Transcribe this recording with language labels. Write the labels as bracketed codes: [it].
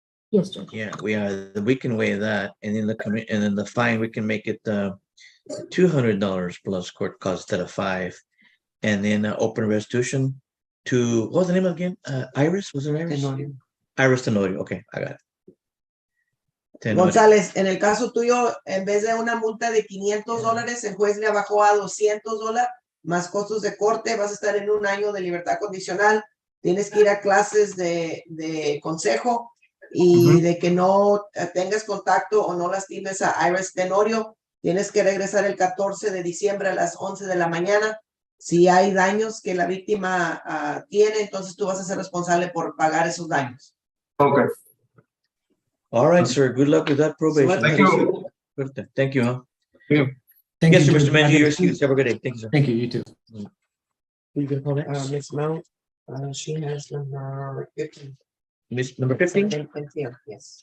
[en] Yes, Judge. Yeah, we can weigh that, and then and then the fine we can make it $200 plus court costs instead of $5, and then open restitution to what was the name again? Iris, was it Iris? Tenorio. Iris Tenorio. Okay, I got it. Tenorio. [es] González, en el caso tuyo, en vez de una multa de $500, el juez le bajó a $200 más costos de corte. Vas a estar en un año de libertad condicional. Tienes que ir a clases de consejo y de que no tengas contacto o no lastimes a Iris Tenorio. Tienes que regresar el 14 de diciembre a las 11 de la mañana. Si hay daños que la víctima tiene, entonces tú vas a ser responsable por pagar esos daños. [en] Okay. All right, sir. Good luck with that probation. Thank you. Thank you, huh? Thank Yes, you, sir, Judge. Mr. Manji, you're excused. Have a good day. Thank you, sir. Thank you. You too. Who you gonna call next? Ms. Mount, she has number 15. Miss number 15, Yes.